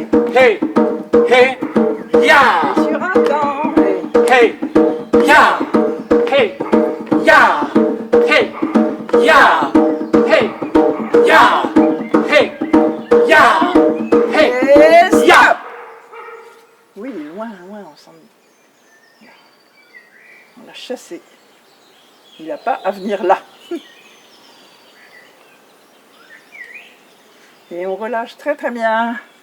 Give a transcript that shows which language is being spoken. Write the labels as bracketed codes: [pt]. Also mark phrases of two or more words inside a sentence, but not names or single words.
[fr] hey, hey, ya. Et sur un temps, Hey, ya, hey, ya, hey, ya, hey, ya, hey, ya, hey, et stop. ya. Oui, il est loin, loin, on l'a chassé. Il n'a pas à venir là. Et on relâche très très bien.